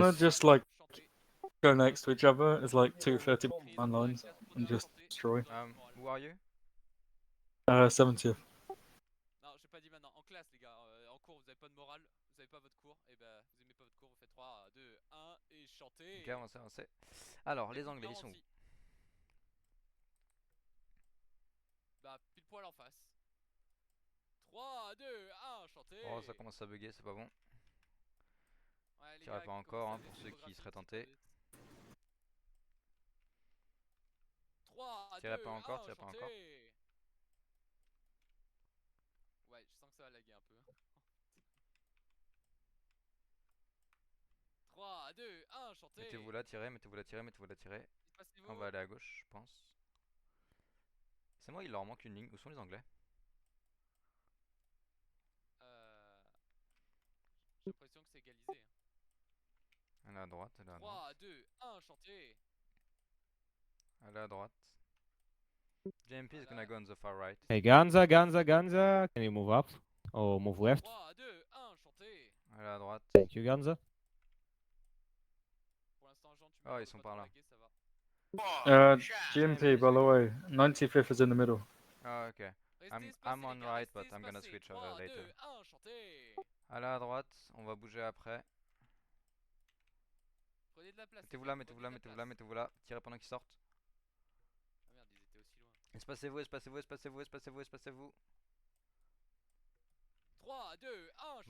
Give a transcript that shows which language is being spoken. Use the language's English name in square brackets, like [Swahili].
[English] Wanna just like go next to each other as like 230 man lines and just destroy. Who are you? 70th. [French] Non, j'ai pas dit maintenant. En classe, les gars. En cours, vous avez pas de morale. Vous avez pas votre cours. Et bah, vous aimez pas votre cours. Vous faites 3, 2, 1 et chantez. Ok, avancez. Alors, les Anglais, ils sont où? Bah, pile poil en face. 3, 2, 1, chantez. Oh, ça commence à bugger, c'est pas bon. Ouais, Tirez pas encore, hein, pour ceux qui seraient tentés. 3, 2, tirez pas 1, encore, tirez pas chantez. encore. Ouais, je sens que ça va laguer un peu. 3, 2, 1, chantez. Mettez-vous là, tirez, mettez-vous là, tirez, mettez-vous là, tirez. On va aller à gauche, je pense. C'est moi, il leur manque une ligne. Où sont les Anglais? J'ai l'impression que c'est égalisé. Elle est à droite, elle est à droite. 3, 2, 1, chantez. Elle est à droite. [English] JMP is gonna go on the far right. Hey, Ganza, can you move up? Or move left? [French] 3, 2, 1, chantez. Elle est à droite. [English] Thank you, Ganza. [French] Pour l'instant, Jean, tu Oh, ils sont par là. [English] GMP, by the way, 95th is in the middle. [French] Ah, ok. [English] I'm on right, but I'm gonna switch later. [French] 3, 2, 1, chantez. Elle est à droite, on va bouger après. Prenez de la place. Mettez-vous là, mettez-vous là, mettez-vous là, mettez-vous là. Tirez pendant qu'ils sortent. Ah merde, ils étaient aussi loin. Espacez-vous, espacez-vous, espacez-vous, espacez-vous, espacez-vous. 3, 2, 1, chantez.